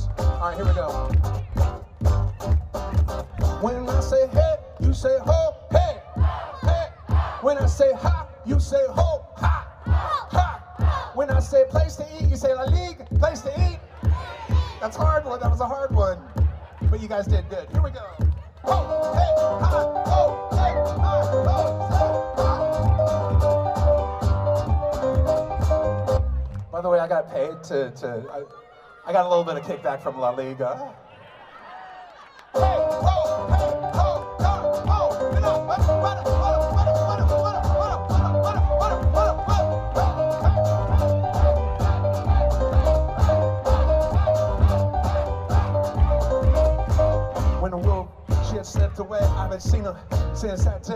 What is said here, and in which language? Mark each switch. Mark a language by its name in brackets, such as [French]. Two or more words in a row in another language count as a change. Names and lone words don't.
[English] All right, here we go. When I say hey, you say ho, hey, hey. When I say ha, you say ho, ha, ha. When I say place to eat, you say [French] la ligue, [English] place to eat. That's a hard one. That was a hard one. But you guys did good. Here we go. Ho, hey, ha, ho, hey, ha, ho, ha. By the way, I got paid I got a little bit of kickback from La Liga. Hey, ho, hey, ho, ho, ho. When the wolf, she had slipped away, I haven't seen her since that day.